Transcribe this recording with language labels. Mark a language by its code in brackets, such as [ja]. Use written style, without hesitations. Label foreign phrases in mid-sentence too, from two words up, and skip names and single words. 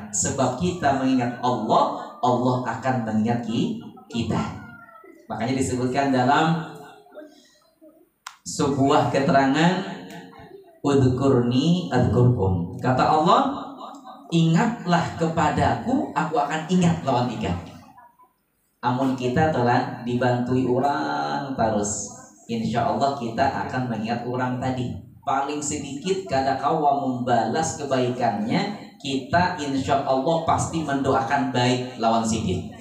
[id] Sebab kita mengingat Allah, Allah akan mengingat kita. Makanya disebutkan dalam sebuah keterangan, [ar] udhkurni adhkurkum. [id] Kata Allah, ingatlah kepadaku, aku akan ingat lawan ikan. [bjn] Amun kita telah dibantui orang terus, insya Allah kita akan mengingat orang tadi. Paling sedikit kada kawa membalas kebaikannya, kita insya Allah pasti mendoakan baik lawan sikit.